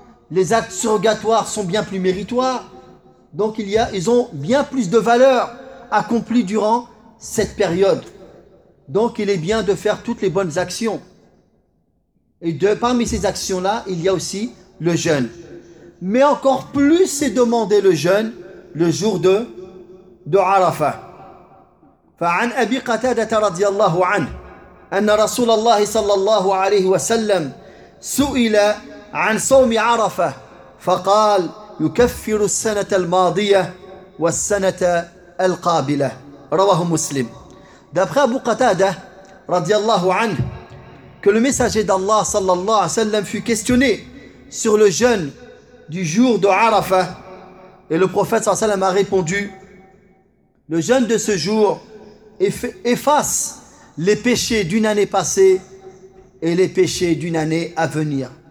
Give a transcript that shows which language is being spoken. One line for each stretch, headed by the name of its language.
French: Les actes surrogatoires sont bien plus méritoires. Donc, ils ont bien plus de valeur accomplie durant cette période. Donc, il est bien de faire toutes les bonnes actions. Et parmi ces actions-là, il y a aussi le jeûne. Mais encore plus, c'est demander le jeûne le jour de Arafah.
Arabic: فَعَنْ أَبِي قَتَادَةَ رَضِيَ اللَّهُ عَنْهُ أَنَّ رَسُولَ اللَّهِ صَلَّى اللَّهُ عَلَيْهِ وَسَلَّمْ سُئِلَ عن صوم عرفة فقال يكفر السنة الماضية والسنة القابلة رواه مسلم.
French: D'après Abu Qatada رضي الله عنه, que le messager d'Allah صلى الله عليه وسلم fut questionné sur le jeûne du jour de Arafa, et le prophète صلى الله عليه وسلم a répondu: le jeûne de ce jour efface les péchés d'une année passée et les péchés d'une année à venir.